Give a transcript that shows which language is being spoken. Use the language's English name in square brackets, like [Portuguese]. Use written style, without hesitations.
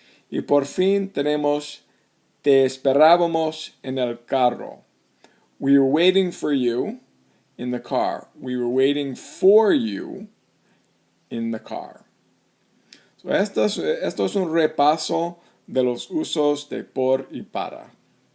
[Spanish] Y por fin tenemos, te esperábamos en el carro. [English] We were waiting for you in the car. We were waiting for you in the car. [Spanish] So esto es un repaso de los usos de por y para.